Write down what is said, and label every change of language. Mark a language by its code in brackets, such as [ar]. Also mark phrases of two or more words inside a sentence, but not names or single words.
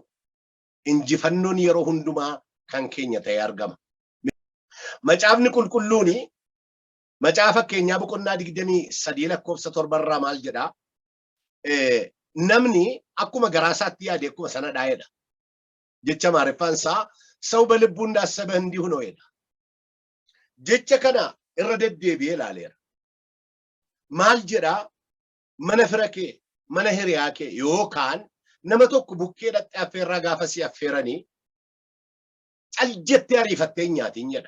[om] Injifannoon yeroo hundumaa kan keenya ta'ee argama. Macaafni qulqulluuni macaafa keenyaa boqonnaa 23 lakkoofsa 7 irraa maal jedha? Namni akkuma garaasaatti yaade akkuma sana dhaa'edha. Jecha Amaariffaan isaa [am] ሰው በልቡ እንዳሰበ እንዲሁ ነው ይላል። [om] jecha kana irra deddeebi'ee ilaaleera. Maal jedha? Mana fira kee, mana hiriyaa kee yookaan nama tokko bukkee dhaqxee affeerraa gaafa si affeeranii cal jettee ariifattee nyaatiin jedha.